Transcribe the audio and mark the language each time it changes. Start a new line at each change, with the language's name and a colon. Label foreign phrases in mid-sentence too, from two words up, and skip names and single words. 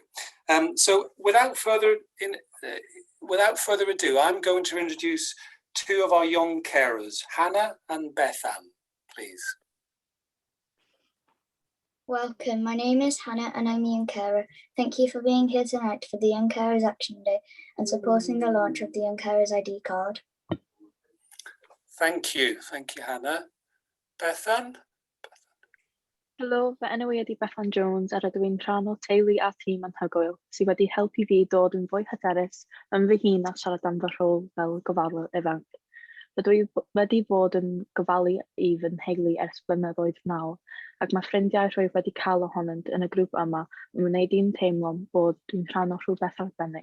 English: So without further ado, I'm going to introduce two of our young carers, Hannah and Bethan, please. Welcome, my name is Hannah and I'm a young carer. Thank you for being here tonight for the Young Carers Action Day and supporting the launch of the Young Carers ID card. Thank you, Hannah. Bethan?
Welsh: Helo, fe enw I ydi Bethan Jones a rydw i'n rhan o teulu a tîm anhygoel sydd wedi helpu fi dod yn fwy hyderus yn fy hun a siarad am fy rhôl fel gofalwr ifanc. Rydw i wedi bod yn gofalu i fy nheulu ers blynyddoedd nawr, ac mae ffrindiau rwyf wedi cael ohonynt yn y grŵp yma yn wneud i'n teimlo bod dwi'n rhan o rhywbeth arbennig.